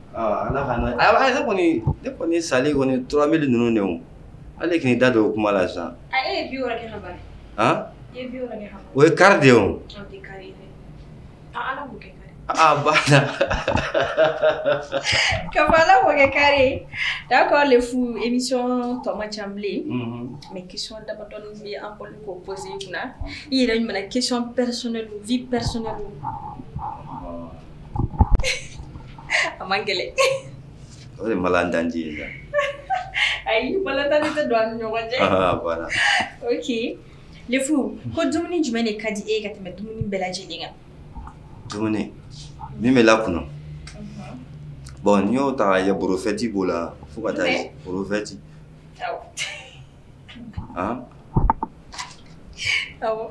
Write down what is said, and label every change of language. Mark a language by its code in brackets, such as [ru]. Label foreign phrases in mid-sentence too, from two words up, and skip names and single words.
[bm] ala ka n'o ne kɔni sali kɔni 3000 ninnu de o ale k'i da don o kuma la sisan e ye 60 kɛ ka ban i ye 60 kɛ ka ban o ye kari de ye o o tɛ kari ye dɛ ala b'o kɛ kari bana ka fɔ ala b'o kɛ kari [fr] d'accord le fou émission [bm] tɔ man ca bilen mais question damadɔni bɛ an bɔlen k'o poser i kunna i yɛrɛ ɲumana [fr] question personnelle vie personnelle [bm] a man gɛlɛn o de malandanji ye sa ayi malandanji tɛ don an ni ɲɔgɔn cɛ bana ok le fou ko dumuni jumɛn de ka di e ka tɛmɛ dumuni bɛɛ lajɛlen kan dumuni min bɛ lakunun bon n'i y'o ta k'a ye borofɛti b'o la fo ka taa ye borofɛti awɔ